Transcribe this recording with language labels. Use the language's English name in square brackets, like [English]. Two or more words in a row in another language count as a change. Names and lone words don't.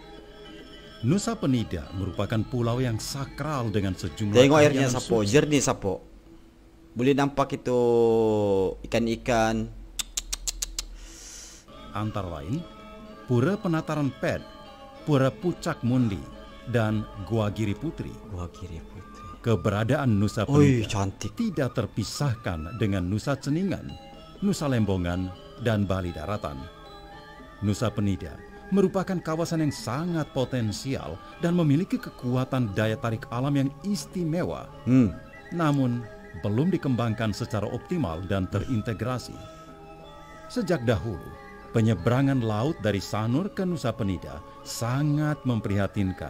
[Indonesian] Ada Nusa Penida merupakan pulau yang sakral dengan sejumlah [Malay] Tengok airnya [Indonesian] keindahan [Malay] Sapo, jernih Sapo. Boleh nampak itu ikan-ikan. [Indonesian] antara lain Pura Penataran Pet, Pura Pucak Mundi, dan Gua Giri Putri. [Malay] Wah, Giri Putri. [Indonesian] Keberadaan Nusa Oi, Penida [Malay] cantik. [Indonesian] tidak terpisahkan dengan Nusa Ceningan, Nusa Lembongan, dan Bali Daratan. Nusa Penida merupakan kawasan yang sangat potensial dan memiliki kekuatan daya tarik alam yang istimewa. Namun, belum dikembangkan secara optimal dan terintegrasi. Sejak dahulu, penyeberangan laut dari Sanur ke Nusa Penida sangat memprihatinkan.